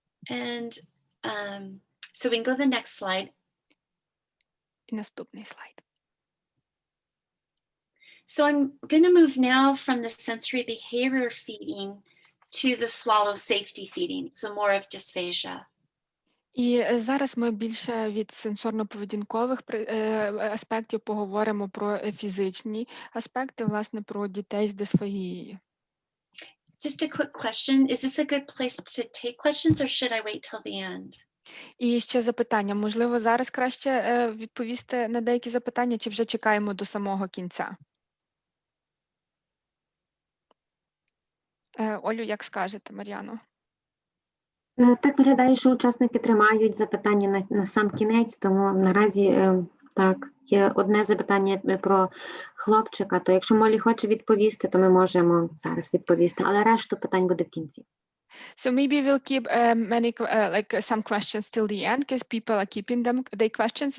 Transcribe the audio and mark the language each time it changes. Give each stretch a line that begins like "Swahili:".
English: And so we can go to the next slide.
Ukrainian: І наступний слайд.
English: So I'm going to move now from the sensory behavior feeding to the swallow safety feeding, so more of dysphagia.
Ukrainian: І зараз ми більше від сенсорно-поведінкових аспектів поговоримо про фізичні аспекти, власне, про дітей з дисфагією.
English: Just a quick question. Is this a good place to take questions or should I wait till the end?
Ukrainian: І ще запитання. Можливо, зараз краще відповісти на деякі запитання, чи вже чекаємо до самого кінця? Олю, як скажете, Мар'яно? Так виглядає, що учасники тримають запитання на сам кінець, тому наразі так, є одне запитання про хлопчика, то якщо Молі хоче відповісти, то ми можемо зараз відповісти, але решту питань буде в кінці.
English: So maybe we'll keep some questions till the end because people are keeping their questions.